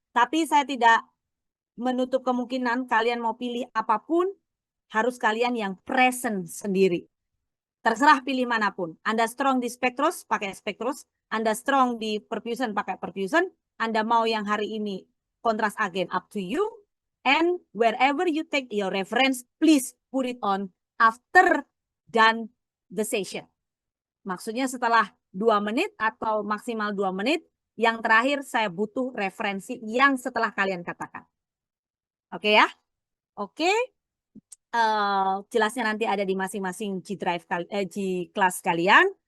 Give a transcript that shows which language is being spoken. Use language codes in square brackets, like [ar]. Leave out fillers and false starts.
[id] Tapi saya tidak menutup kemungkinan kalian mau pilih apapun, harus kalian yang present sendiri. Terserah pilih manapun. Anda strong di spektros, pakai spektros. Anda strong di perfusion, pakai perfusion. Anda mau yang hari ini kontras agen, [en] up to you. And wherever you take your reference, please put it on after done the session. [id] Maksudnya setelah 2 menit atau maksimal 2 menit, yang terakhir saya butuh referensi yang setelah kalian katakan. Oke ya? Oke. Jelasnya nanti ada di masing-masing G kelas kalian.